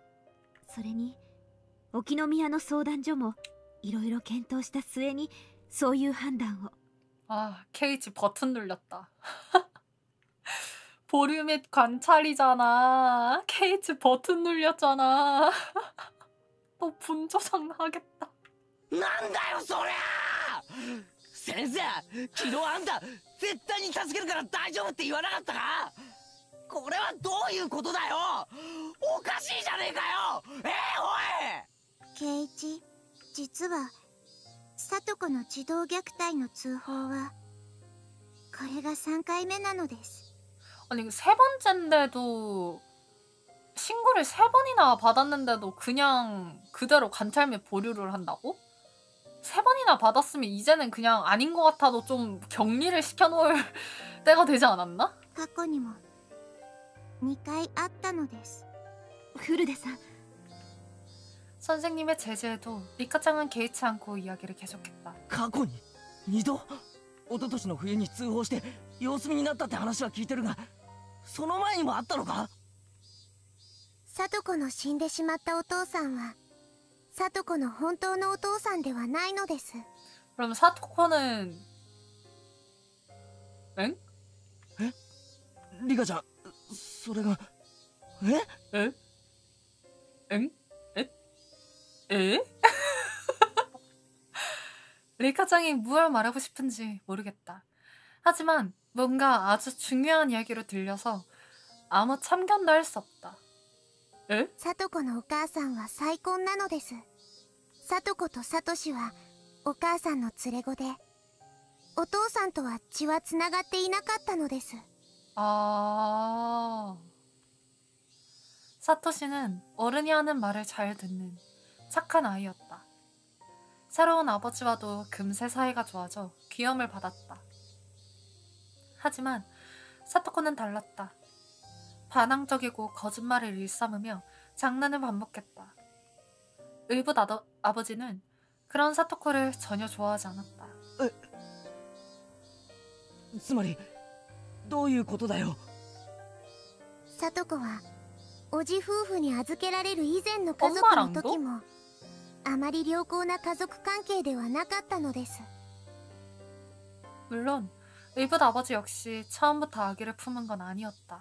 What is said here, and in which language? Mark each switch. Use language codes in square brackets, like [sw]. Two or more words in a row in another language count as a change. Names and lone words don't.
[ja] それに沖宮の相談所もいろいろ検討した末にそういう判断を。 [ko] 아, 케이치 버튼 눌렸다. 보류 및 관찰이잖아. 케이치 버튼 눌렸잖아. 너 분조장 하겠다. [ja] なんだよそりゃ！先生、昨日あんた絶対に助けるから大丈夫って言わなかったか？これはどういうことだよ！おかしいじゃねえかよ！おい！圭一、実はさとこの児童虐待の通報はこれが3回目なのです。 [ko] 아니 세 번째인데도 신고를 3번이나 받았는데도 그냥 그대로 관찰 및 보류를 한다고? 3번이나 받았으면 이제는 그냥 아닌 것 같아도 좀 격리를 시켜놓을 때가 되지 않았나? [ja] 過去にも2回あったのです。古出さん、 [ko] 선생님의 제재에도 리카짱은 개의치 않고 이야기를 계속했다. [ja] 過去に2度？一昨年の冬に通報して様子見になったって話は聞いてるが、その前にもあったのか？さとこの死んでしまったお父さんはさとこの本当のお父さんではないのです。 [ko] 그럼 사토코는 엥? [ja] リカちゃん、それが 에? 엥? 에? 에? [ko] 릴카짱이 무얼 말하고 싶은지 모르겠다. 하지만 뭔가 아주 중요한 이야기로 들려서 아무 참견도 할 수 없다. 에? [ja] サトコのお母さんは再婚なのです。サトコとサトシはお母さんの連れ子で、お父さんとは血はつながっていなかったのです。 아... [ko] 사토시는 어른이 하는 말을 잘 듣는 착한 아이였다. 새로운 아버지와도 금세 사이가 좋아져 귀염을 받았다. 하지만 사토코는 달랐다. 반항적이고 거짓말을 일삼으며 장난을 반복했다. 의붓 아버지는 그런 사토코를 전혀 좋아하지 않았다. [ja] つまりどういうことだよ。サトコはおじ夫婦に預けられる以前の家族の時もあまり良好な家族関係ではなかったのです。 [ko] 물론 의붓 아버지 역시 처음부터 아기를 품은 건 아니었다.